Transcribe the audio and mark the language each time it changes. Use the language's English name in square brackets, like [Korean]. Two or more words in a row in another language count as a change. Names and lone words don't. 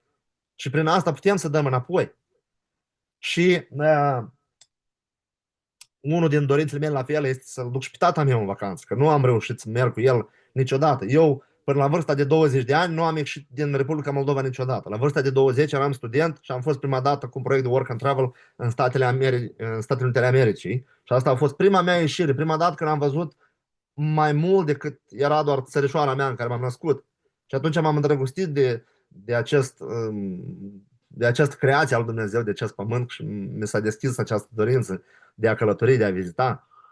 [Romanian] Și prin asta putem să dăm înapoi. Și unul din dorințele mele la fel este să-l duc și pe tata meu în vacanță, că nu am reușit să merg cu el niciodată. Eu, până la vârsta de 20 de ani, nu am ieșit din Republica Moldova niciodată. La vârsta de 20 eram student și am fost prima dată cu un proiect de [English] work and travel [Romanian] în Statele Unite ale Americii. Și asta a fost prima mea ieșire, prima dată când am văzut mai mult decât era doar țărișoara mea în care m-am născut. Și atunci m-am îndrăgostit de această creație al Dumnezeu, de acest pământ și mi s-a deschis această dorință de a călători, de a vizita.